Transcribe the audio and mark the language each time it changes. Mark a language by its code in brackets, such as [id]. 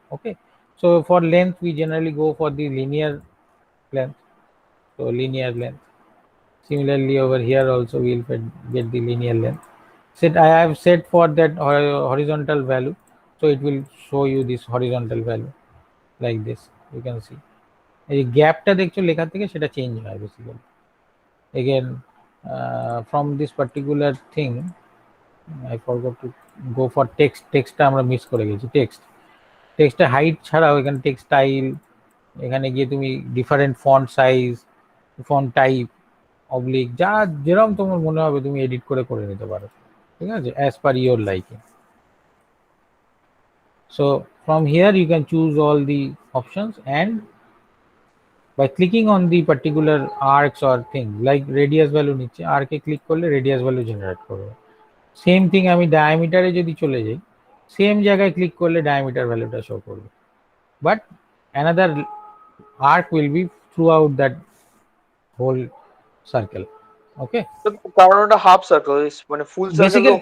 [en] Okay, so for length we generally go for the linear length, so linear length. Similarly over here also we will get the linear length. Set, I have set for that horizontal value, so it will show you this horizontal value like this. You can see [bn] এই গ্যাপটা দেখছো লেখা থেকে সেটা change হয় basically. [en] Again from this particular thing I forgot to go for [bn] টেক্সটটা আমরা miss করে গেছি। টেক্সটে হাইট ছাড়াও এখানে টেক্সট স্টাইল, এখানে গিয়ে তুমি different font size, font type, oblique, যা যেরকম তোমার মনে হবে তুমি এডিট করে নিতে পারো, ঠিক আছে, [en] As per your liking. So from here you can choose all the options, and by clicking on the particular arcs or thing like radius value [bn] নিচে arc এ ক্লিক করলে radius value জেনারেট করবে। Same thing আমি ডায়ামিটারে যদি চলে যাই, same জায়গায় click করলে diameter ভ্যালুটা শো করবে, [en] But another arc will be throughout that whole circle. Okay, [bn] তো কারণ ওটা হাফ সার্কেল, মানে ফুল সার্কেল [en] Basically-